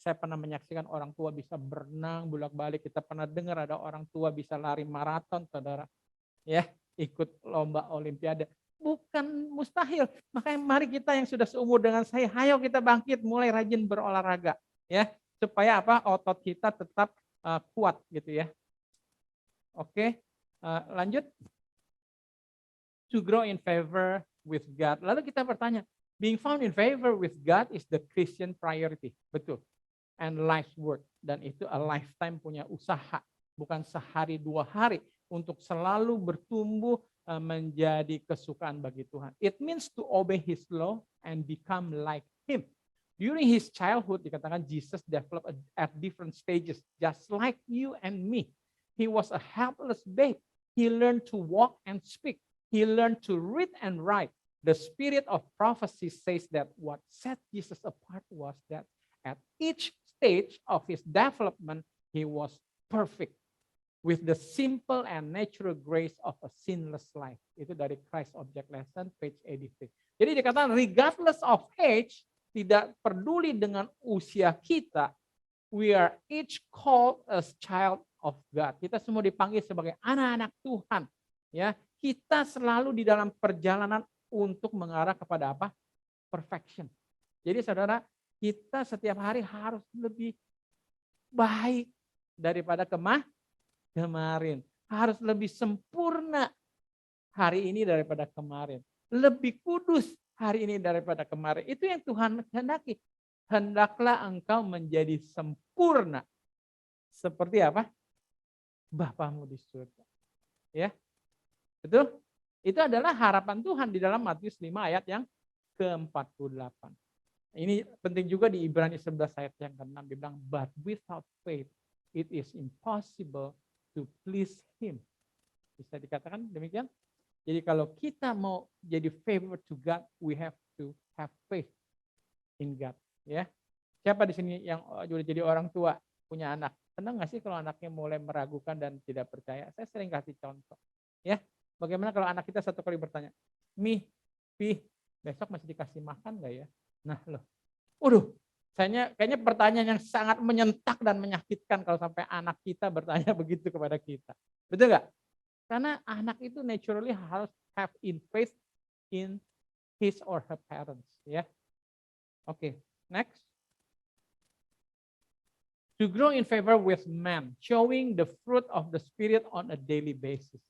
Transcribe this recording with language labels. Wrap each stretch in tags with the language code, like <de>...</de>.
<id>Saya pernah menyaksikan orang tua bisa berenang bolak-balik. Kita pernah dengar ada orang tua bisa lari maraton, saudara. Ya, ikut lomba olimpiade. Bukan mustahil. Makanya mari kita yang sudah seumur dengan saya, ayo kita bangkit, mulai rajin berolahraga, ya, supaya otot kita tetap kuat gitu ya. Oke, lanjut.</id> <en>To grow in favor with God.</en> <id>Lalu kita bertanya,</id> <en>being found in favor with God is the Christian priority,</en> <id>betul.</id> <en>And life's work,</en> <id>dan itu</id> <en>a lifetime</en> <id>punya usaha, bukan sehari 2 hari. Untuk selalu bertumbuh menjadi kesukaan bagi Tuhan.</id> <en>It means to obey His law and become like Him. During His childhood,</en> <id>dikatakan</id> <en>Jesus developed at different stages, just like you and me. He was a helpless babe. He learned to walk and speak. He learned to read and write. The spirit of prophecy says that what set Jesus apart was that at each stage of His development, He was perfect. With the simple and natural grace of a sinless life.</en> <id>Itu dari Christ Object Lesson, page 83. Jadi dikatakan</id> <en>regardless of age,</en> <id>tidak peduli dengan usia kita,</id> <en>we are each called as child of God.</en> <id>Kita semua dipanggil sebagai anak-anak Tuhan. Ya, kita selalu di dalam perjalanan untuk mengarah kepada apa? Perfection. Jadi saudara, kita setiap hari harus lebih baik daripada kemarin. Harus lebih sempurna hari ini daripada kemarin. Lebih kudus hari ini daripada kemarin. Itu yang Tuhan kehendaki. Hendaklah engkau menjadi sempurna. Seperti apa? Bapamu di surga. Ya, betul? Itu adalah harapan Tuhan di dalam Matius 5 ayat yang ke-48. Ini penting juga di Ibrani 11 ayat yang ke-6. Dia bilang,</id> <en>but without faith it is impossible to please him.</en> <id>Bisa dikatakan demikian? Jadi kalau kita mau jadi</id> <en>favorite to God, we have to have faith in God.</en> <id>Ya, siapa di sini yang sudah jadi orang tua punya anak? Senang nggak sih kalau anaknya mulai meragukan dan tidak percaya? Saya sering kasih contoh. Ya, bagaimana kalau anak kita satu kali bertanya, Mi, Pi, besok masih dikasih makan nggak ya? Nah loh, waduh, kayaknya pertanyaan yang sangat menyentak dan menyakitkan kalau sampai anak kita bertanya begitu kepada kita. Betul nggak? Karena anak itu naturally harus</id> <en>have in faith in his or her parents.</en> <id>Ya, oke,</id> <en>next. To grow in favor with man, showing the fruit of the spirit on a daily basis.</en>